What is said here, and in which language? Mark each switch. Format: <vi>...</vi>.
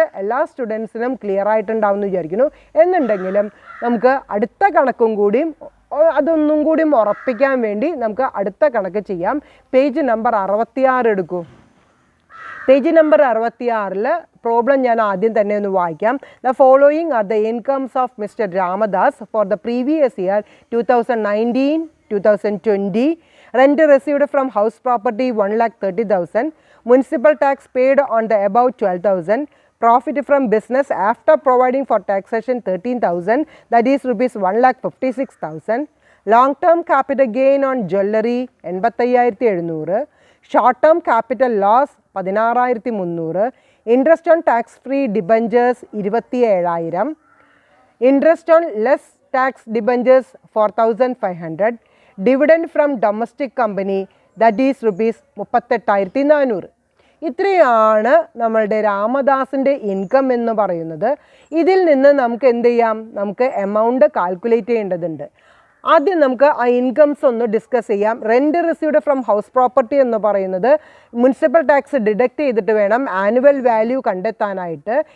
<ml>എല്ലാ സ്റ്റുഡൻസിനും ക്ലിയർ ആയിട്ടുണ്ടാവും എന്ന് വിചാരിക്കുന്നു. എന്നുണ്ടെങ്കിലും നമുക്ക് അടുത്ത കണക്കും കൂടിയും അതൊന്നും കൂടി ഉറപ്പിക്കാൻ വേണ്ടി നമുക്ക് അടുത്ത കണക്ക് ചെയ്യാം. പേജ് നമ്പർ 66 എടുക്കൂ. പേജ് നമ്പർ 66-ൽ പ്രോബ്ലം ഞാൻ ആദ്യം തന്നെ ഒന്ന് വായിക്കാം.</ml> <en>The following are the incomes of mister Ramadas for the previous year 2019-2020. Rent received from house property 1,30,000. Municipal tax paid on the above 12,000. Profit from business after providing for taxation 13,000, that is rupees 1,56,000. Long term capital gain on jewellery 85,700. Short term capital loss 16,300. Interest on tax free debentures 27,000. Interest on less tax debentures 4,500. Dividend from domestic company, that is rupees 38,400.</en> <ml>ഇത്രയാണ് നമ്മളുടെ രാമദാസിൻ്റെ income എന്ന് പറയുന്നത്. ഇതിൽ നിന്ന് നമുക്ക് എന്ത് ചെയ്യാം? നമുക്ക് എമൗണ്ട് കാൽക്കുലേറ്റ് ചെയ്യേണ്ടതുണ്ട്. ആദ്യം നമുക്ക് ആ ഇൻകംസ് ഒന്ന് ഡിസ്കസ് ചെയ്യാം. Rent received from house property എന്ന് പറയുന്നത് മുനിസിപ്പൽ ടാക്സ് ഡിഡക്റ്റ് ചെയ്തിട്ട് വേണം ആനുവൽ വാല്യൂ കണ്ടെത്താനായിട്ട്.</ml>